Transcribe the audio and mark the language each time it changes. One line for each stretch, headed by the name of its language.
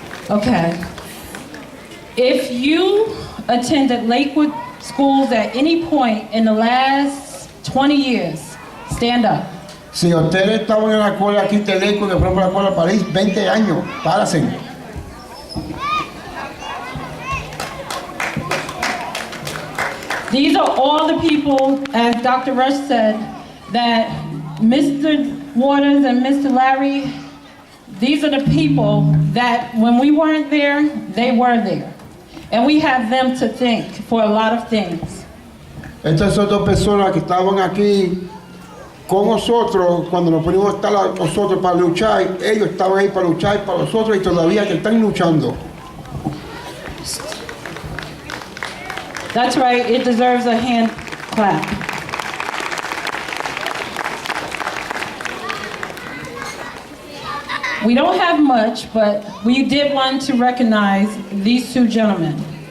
English: Okay. If you attended Lakewood schools at any point in the last 20 years, stand up.
Spanish: Si ustedes estaban en la escuela aquí de Lakewood, que fueron por la escuela de París, 20 años, párense.
English: These are all the people, as Dr. Rush said, that Mr. Waters and Mr. Larry, these are the people that when we weren't there, they were there. And we have them to thank for a lot of things.
Spanish: Estas son dos personas que estaban aquí con nosotros cuando nos ponimos a estar nosotros para luchar. Ellos estaban ahí para luchar para nosotros y todavía que están luchando.
English: That's right, it deserves a hand clap. We don't have much, but we did want to recognize these two gentlemen.